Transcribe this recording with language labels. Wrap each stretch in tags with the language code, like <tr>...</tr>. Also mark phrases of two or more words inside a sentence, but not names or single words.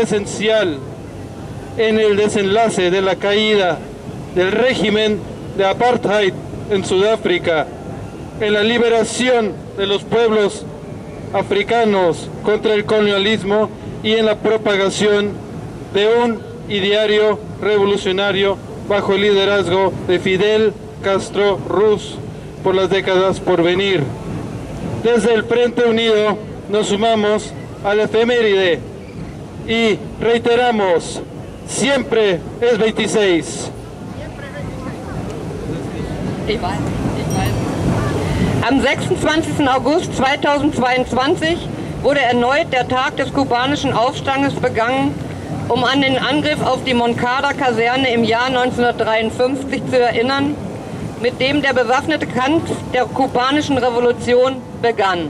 <es>esencial en el desenlace de la caída del régimen de apartheid en Sudáfrica, en la liberación de los pueblos africanos contra el colonialismo y en la propagación de un ideario revolucionario bajo el liderazgo de Fidel Castro Ruz por las décadas por venir. Desde el Frente Unido nos sumamos a la efeméride y reiteramos, siempre es 26.</es> <de>Am 26. August 2022 wurde erneut der Tag des kubanischen Aufstandes begangen, um an den Angriff auf die Moncada-Kaserne im Jahr 1953 zu erinnern, mit dem der bewaffnete Kampf der kubanischen Revolution begann.</de>